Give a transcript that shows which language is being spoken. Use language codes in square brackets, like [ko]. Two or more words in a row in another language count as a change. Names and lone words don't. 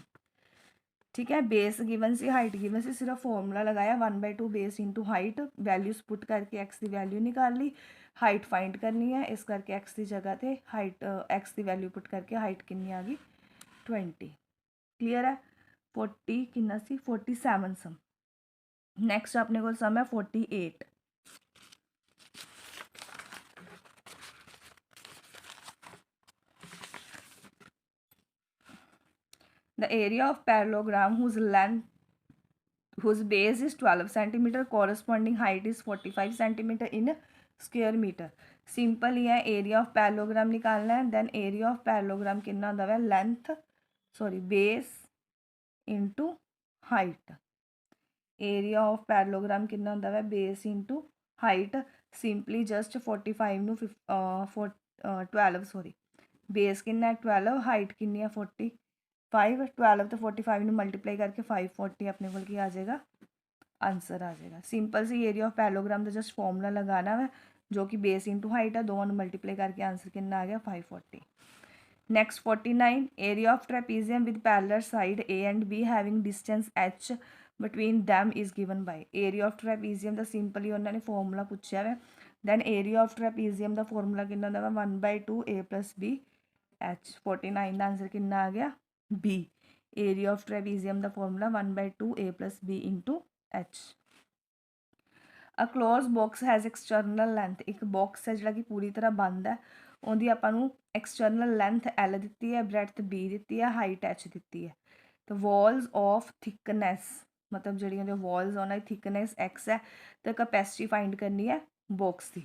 [hi] ठीक है, [en] base given [hi] सी, [en] height given [hi] सी, सिर्फ फॉर्मूला लगाया 1/2 [en] base into height, values put [hi] करके एक्स की वैल्यू निकाल ली, [en] height find [hi] करनी है, इस करके एक्स की जगह पे हाइट एक्स की [en] value put [hi] करके हाइट कितनी आ गई 20। क्लीयर है, 40 कितना सी 47 सम। नैक्सट अपने को सम है 48। [en] The area of parallelogram whose base is 12 cm corresponding height is 45 cm in square meter। [hi] सिंपल ही है, [en] area of parallelogram [hi] निकालना है, देन [en] area of parallelogram [hi] कितना होता है [en] length sorry base into height, area of parallelogram [hi] कितना होता है [en] base into height, simply just [hi] 45 नू 12 [en] sorry base [hi] कितना है 12, हाइट कितनी है 45, 12 तो 45 में मल्टीप्लाई करके 540 अपने को आ जाएगा आंसर आ जाएगा। सिंपल सी [en] area of parallelogram [hi] का [en] just formula [hi] लगाना है जो कि [en] base into height [hi] है, दोनों मल्टीप्लाई करके आंसर कितना आ गया 540। [en] Next 49, area of trapezium with parallel side A and B having distance h between them is given by. area of trapezium [pa] ਦਾ ਸਿੰਪਲੀ ਉਹਨਾਂ ਨੇ ਫਾਰਮੂਲਾ ਪੁੱਛਿਆ ਵਾ। [en] then area of trapezium [pa] ਦਾ ਫਾਰਮੂਲਾ ਕਿੰਨਾ ਹੁੰਦਾ ਵਾ [en] 1/2 a plus b h। [pa] 49 ਦਾ ਆਨਸਰ ਕਿੰਨਾ ਆ ਗਿਆ b। [en] area of trapezium [pa] ਦਾ ਫਾਰਮੂਲਾ [en] 1/2 a plus b into h। a close box has external length, [pa] ਇੱਕ ਬਾਕਸ ਹੈ ਜਿਹੜਾ ਕਿ ਪੂਰੀ ਤਰ੍ਹਾਂ ਬੰਦ ਹੈ, ਉਹਦੀ ਆਪਾਂ ਨੂੰ [en] external length [pa] L ਦਿੱਤੀ ਹੈ, ਬ੍ਰੈਡਥ B ਦਿੱਤੀ ਹੈ, ਹਾਈਟ H ਦਿੱਤੀ ਹੈ। ਤੇ [en] walls of thickness [pa] ਮਤਲਬ ਜਿਹੜੀਆਂ ਉਹਦੀਆਂ ਵਾਲਸ ਉਹਨਾਂ ਦੀ ਥਿਕਨੈਸ X ਹੈ ਤੇ [en] capacity find [pa] ਕਰਨੀ ਹੈ ਬਾਕਸ ਦੀ।